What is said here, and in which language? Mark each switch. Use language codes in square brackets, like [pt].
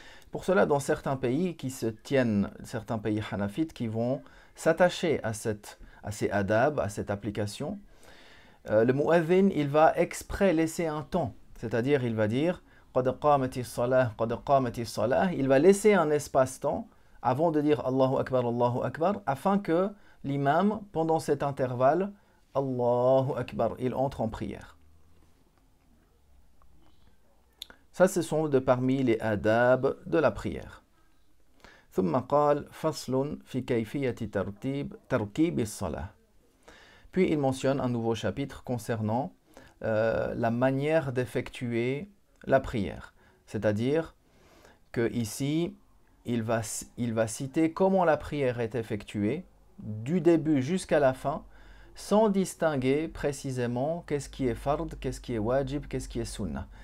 [fr] Pour cela, dans certains pays certains pays hanafites qui vont s'attacher à ces adab, à cette application, le mu'adhin, il va exprès laisser un temps, c'est-à-dire il va dire qad qamati as-salah, qad qamati as-salah, il va laisser un espace-temps avant de dire Allahu Akbar, afin que l'imam, pendant cet intervalle, Allahu Akbar, il entre en prière. Ça, ce sont de parmi les adab de la prière. [ar] ثم قال فصل في كيفية تركيب الصلاة. [fr] Puis il mentionne un nouveau chapitre concernant la manière d'effectuer la prière. C'est-à-dire que ici, il va citer comment la prière est effectuée du début jusqu'à la fin, sans distinguer précisément qu'est-ce qui est fard, qu'est-ce qui est wajib, qu'est-ce qui est sunnah.